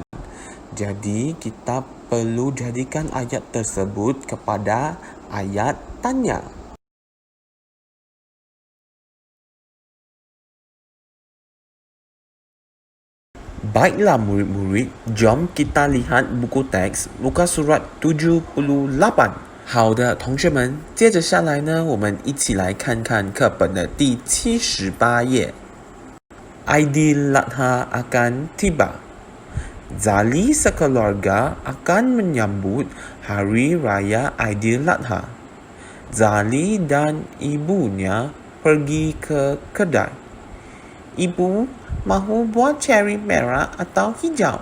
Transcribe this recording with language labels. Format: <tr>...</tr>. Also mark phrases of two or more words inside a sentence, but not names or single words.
<ms>Jadi kita perlu jadikan ayat tersebut kepada ayat tanya. Baiklah murid-murid, jom kita lihat buku teks muka surat 78。</ms> <zh>好的，同学们，接着下来呢，我们一起来看看课本的第78 页。</zh> <ms>Aidiladha akan tiba. Zali sekeluarga akan menyambut Hari Raya Aidiladha. Zali dan ibunya pergi ke kedai. Ibu, mahu buah ceri merah atau hijau?</ms>